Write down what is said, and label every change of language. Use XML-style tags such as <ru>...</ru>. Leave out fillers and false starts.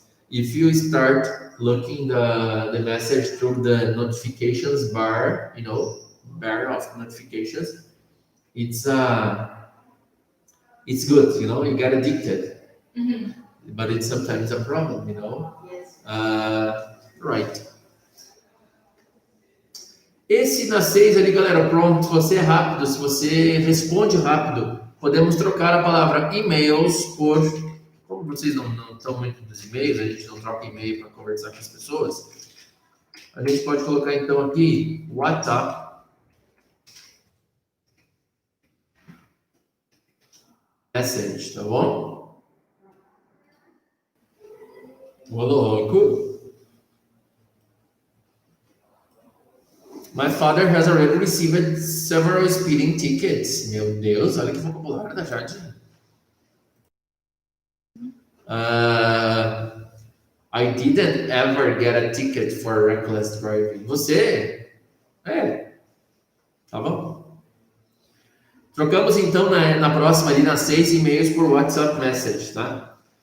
<en>If you start looking the message through the notifications bar, you know, bar of notifications, it's good, you know, you get addicted. Mm-hmm. but it's sometimes a problem, you know. Yes. Right.</en> <pt>Esse na 6 ali, galera, pronto. Se você é rápido, se você responde rápido, podemos trocar a palavra e-mails por. Como vocês não estão muito dos e-mails, a gente não troca e-mail para conversar com as pessoas. A gente pode colocar então aqui WhatsApp message, tá bom? Ô louco!</pt> <en>My father has already received several speeding tickets.</en> <pt>Meu Deus, olha que vocabulário da Jade.</pt> <en>I didn't ever get a ticket for reckless driving.</en> <pt>Você? Tá bom. Trocamos então na próxima ali nas 6 e-mails por WhatsApp message, tá?</pt>